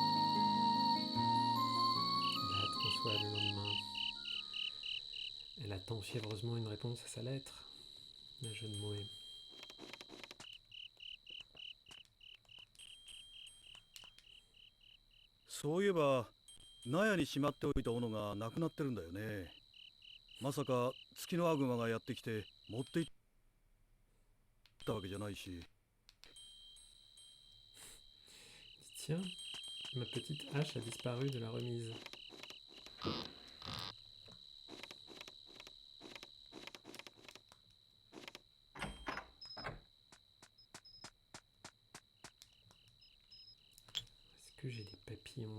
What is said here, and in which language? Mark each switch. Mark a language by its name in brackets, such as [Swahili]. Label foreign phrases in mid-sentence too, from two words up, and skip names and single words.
[French] Elle a hâte qu'on soit le lendemain. Elle attend attend fiévreusement une réponse à sa lettre. La jeune Moé. [Japanese] そういえば納屋にしまっておいた斧がなくなってるんだよね。まさか月のアグマがやってきて持って行ったわけじゃないし。 [French] Tiens, ma petite hache a disparu de la remise. Est-ce que j'ai des papillons?